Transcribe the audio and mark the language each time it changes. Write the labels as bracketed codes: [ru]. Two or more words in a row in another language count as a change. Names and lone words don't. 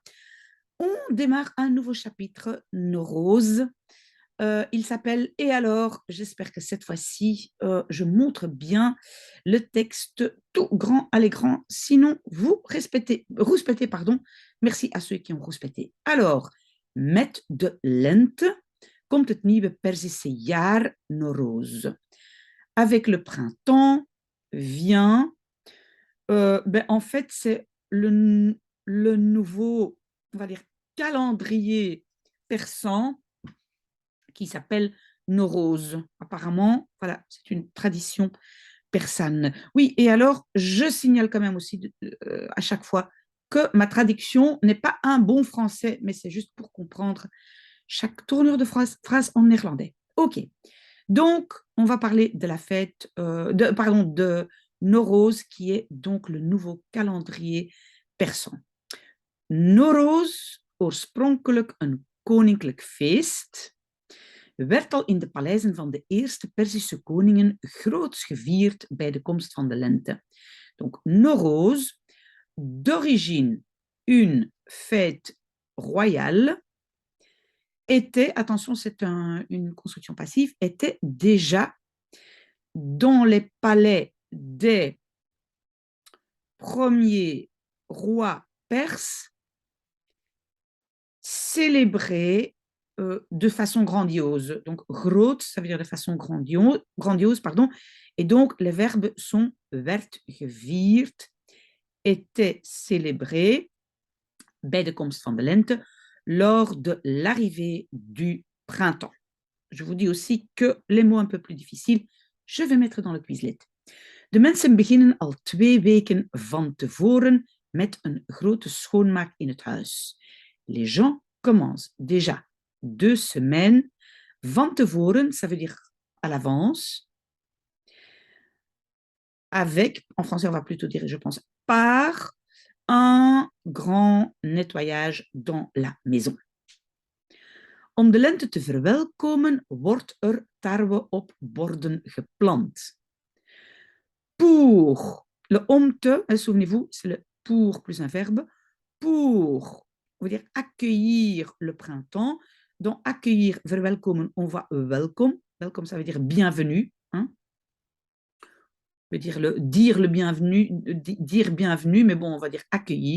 [fr] On démarre un nouveau chapitre, nos roses. Il s'appelle Et alors, j'espère que cette fois-ci, je montre bien le texte tout grand à l'écran. Sinon, rouspétez, pardon. Merci à ceux qui ont rouspété. Alors, [nl] met de lente komt het nieuwe Perzische jaar nos roses. [fr] Avec le printemps vient, en fait, c'est le nouveau, on va dire, calendrier persan qui s'appelle Nowroz. Apparemment, voilà, c'est une tradition persane. Oui, et alors, je signale quand même aussi à chaque fois que ma traduction n'est pas un bon français, mais c'est juste pour comprendre chaque tournure de phrase en néerlandais. OK. Donc, on va parler de la fête, de Nowroz, qui est donc le nouveau calendrier persan. [nl] Nowroz, oorspronkelijk een koninklijk feest, werd al in de paleizen van de eerste Perzische koningen groots gevierd bij de komst van de lente. [fr] Donc, Nowroz, d'origine une fête royale, était, attention, c'est une construction passive, était déjà dans les palais des premiers rois perses célébrés de façon grandiose. Donc, groot, ça veut dire de façon grandiose, pardon. Et donc, les verbes sont [nl] werd gevierd, [fr] était célébré bij de komst van de lente, lors de l'arrivée du printemps. Je vous dis aussi que les mots un peu plus difficiles, je vais mettre dans le Quizlet. [nl] De mensen beginnen al 2 weken van tevoren met een grote schoonmaak in het huis. [fr] Les gens commencent déjà 2 semaines [nl] van tevoren, [fr] ça veut dire à l'avance, avec, en français on va plutôt dire, je pense, par un grand nettoyage dans la maison. [nl] Om de lente te verwelkomen wordt er tarwe op borden geplant. [fr] Pour le omte, souvenez-vous, c'est le pour plus un verbe. Pour, on veut dire accueillir le printemps. Donc, accueillir, verwelkomen, on va welkom. Welkom, ça veut dire bienvenue. Hein? On veut dire le bienvenu, dire bienvenue, mais bon, on va dire accueillir.